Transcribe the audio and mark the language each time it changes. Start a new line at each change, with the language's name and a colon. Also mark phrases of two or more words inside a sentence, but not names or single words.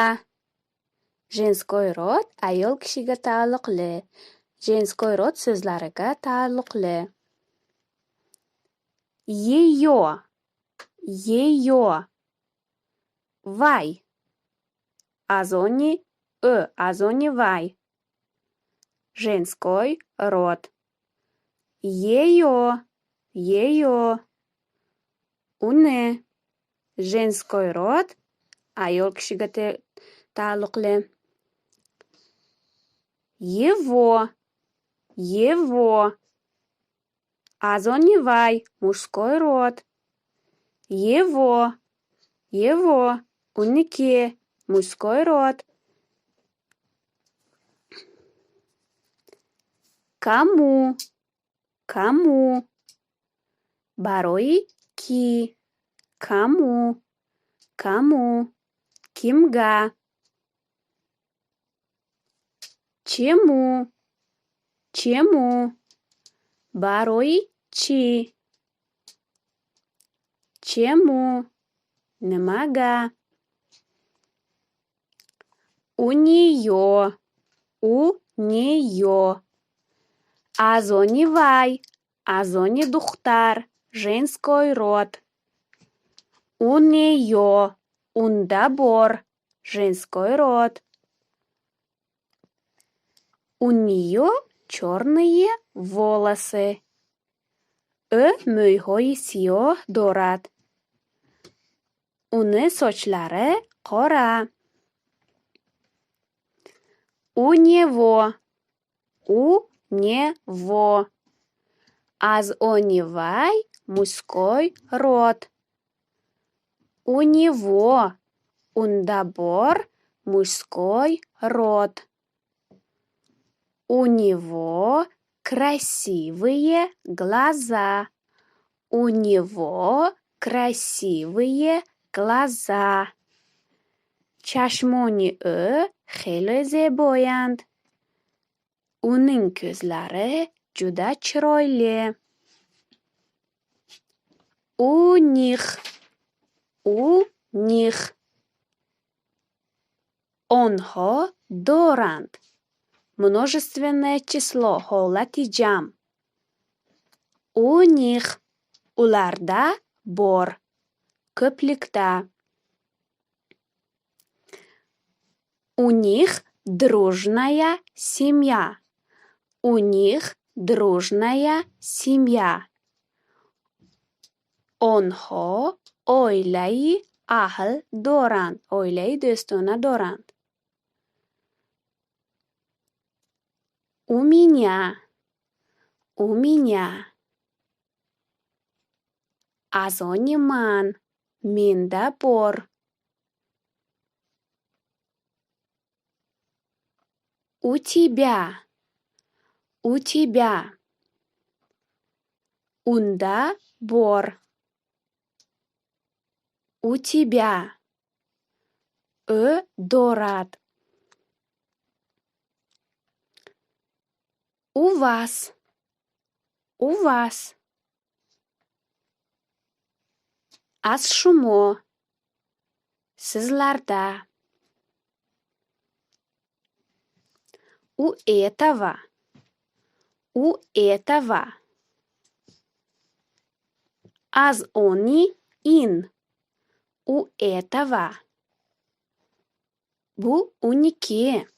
Russian: Женской род
Uzbek: ayol kishiga taalluqli.
Russian: Женской род
Uzbek: so'zlariga taalluqli.
Russian: Её. Её.
Tajik: Вай. Азони азони вай.
Russian: Женской род. Её. Её.
Uzbek: Уни.
Russian: Женской род
Uzbek: ayol kishiga taalluqli.
Russian: Его. Его.
Tajik: Азони вай.
Russian: Мужской род. Его. Его. Уники. Мужской род. Кому? Кому?
Tajik: Барои ки?
Russian: Кому? Кому? Кимга? Чему? Чему?
Tajik: Барои чи?
Russian: Чему? Немага. У нее. У нее.
Tajik: Азони вай. Азони духтар.
Russian: Женской род. У нее.
Uzbek: Унда бор.
Russian: Женской род. У нее черные волосы.
Tajik: Мӯйҳои сиёҳ дорад.
Uzbek: Уни sochlari qora.
Russian: У него. У него.
Tajik: Аз они вай
Russian: мужской род. У него.
Uzbek: Унда бор
Russian: мужской род. У него красивые глаза. У него красивые глаза.
Tajik: Чашмони хели зебоянд.
Uzbek: Uning ko'zlari juda chiroyli.
Russian: У них. У них.
Tajik: Онҳо доранд.
Russian: Множественное число.
Tajik: Ҳолати ҷамъ.
Russian: У них.
Uzbek: Ularda bor. Ko'plikda.
Russian: У них дружная семья. У них дружная семья.
Tajik: Онҳо оилаи аҳл доранд. Оилаи дӯстона доранд.
Russian: У меня. У меня.
Tajik: Аз они ман.
Uzbek: Менда бор.
Russian: У тебя. У тебя.
Uzbek: Унда бор.
Russian: У тебя. Дорад. У вас. У вас.
Tajik: Аз шумо.
Uzbek: Sizlarda.
Russian: У этого. У этого.
Tajik: Аз они ин.
Russian: У этого.
Uzbek: Бу уники.